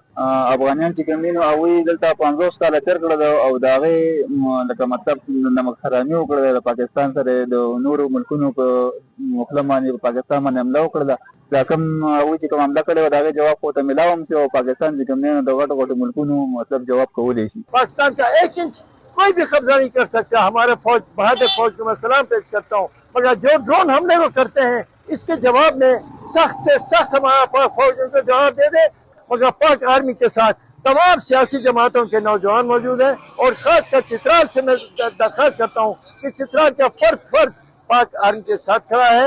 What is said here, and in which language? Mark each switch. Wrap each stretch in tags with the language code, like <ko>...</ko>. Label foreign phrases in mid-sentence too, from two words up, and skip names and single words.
<ps>افغانان چې کوم دي نو هغوی دلته 50 کاله تېر کړه ده او د هغې لکه مطلب نمک حرامي وکړه ده د پاکستان سره د نورو ملکونو په خوله باندې په پاکستان باندې حمله وکړه ده. دا کوم هغوی چې کوم حمله کړې وه د هغې جواب خو ته میلاو هم شي او پاکستان چې کوم دی نو د غټو غټو ملکونو مطلب جواب کولی شي.</ps> <ur>پاکستان کا 1 انچ کوئی بھی قبضہ نہیں کر سکتا۔ ہمارے فوج بہادر فوج کو میں سلام پیش کرتا ہوں، مگر جو ڈرون حملے وہ کرتے ہیں اس کے جواب میں سخت سے سخت ہمارا پاک فوج ان کو جواب دے دے. مگر پاک آرمی کے ساتھ تمام سیاسی جماعتوں کے نوجوان موجود ہیں اور خاص کر چترال سے میں درخواست کرتا ہوں کہ چترال کا فرد پاک آرمی کے ساتھ کھڑا ہے.</ur>